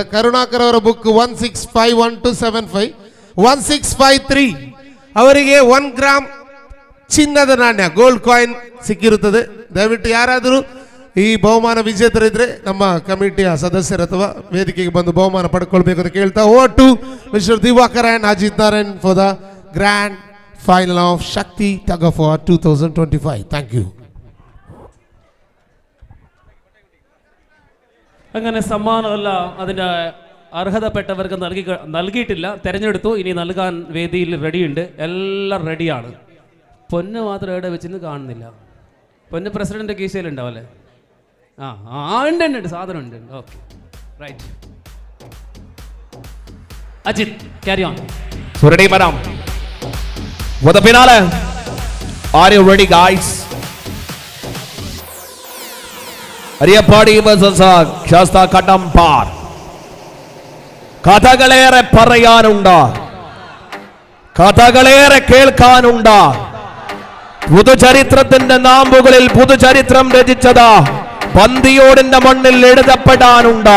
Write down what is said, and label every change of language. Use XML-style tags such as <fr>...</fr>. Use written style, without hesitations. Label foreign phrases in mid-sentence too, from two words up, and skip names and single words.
<kn>ಕರುಣಾಕರ್ ಅವರ ಬುಕ್ 1651-275 1653 ಅವರಿಗೆ 1 ಗ್ರಾಮ್ ಚಿನ್ನದ ನಾಣ್ಯ</kn> <en>gold coin</en> <kn>ಸಿಕ್ಕಿರುತ್ತದೆ. ದಯವಿಟ್ಟು ಯಾರಾದರೂ ಈ ಬಹುಮಾನ ವಿಜೇತರಿದ್ರೆ ನಮ್ಮ ಕಮಿಟಿಯ ಸದಸ್ಯರು ಅಥವಾ ವೇದಿಕೆಗೆ ಬಂದು ಬಹುಮಾನ ಪಡ್ಕೊಳ್ಬೇಕು ಅಂತ ಕೇಳ್ತಾ,</kn> <en>over to Mister Divakar and Ajith Narayan for the grand final of Shakti tug of war</en> <kn>2025.</kn> <en>thank you.</en> <ml>അങ്ങനെ സമ്മാനമല്ല അതിൻ്റെ അർഹതപ്പെട്ടവർക്ക് നൽകിയിട്ടില്ല, തിരഞ്ഞെടുത്തു. ഇനി നൽകാൻ വേദിയിൽ റെഡിയുണ്ട്, എല്ലാം റെഡിയാണ്. പൊന്ന് മാത്രം എവിടെ വെച്ചെന്ന് കാണുന്നില്ല. പൊന്ന് പ്രസിഡന്റ് കീശയിലുണ്ടാവും അല്ലേ? ഉണ്ട്, സാധനം ഉണ്ട്.</ml> <en>okay, right.</en> <ml>അജിത്,</ml> <en>carry on. Ready, madam? For the finale, are you ready, guys?</en> <ml>അരിയപ്പാടി versus ശാസ്ത കടമ്പാർ. കഥകളേറെ പറയാനുണ്ട്, കഥകളേറെ കേൾക്കാനുണ്ട്. പുതുചരിത്രത്തിന്റെ നാമ്പുകളിൽ പുതുചരിത്രം രചിച്ചത് ബന്ദിയോടിന്റെ മണ്ണിൽ എഴുതപ്പെടാനുണ്ട്.</ml>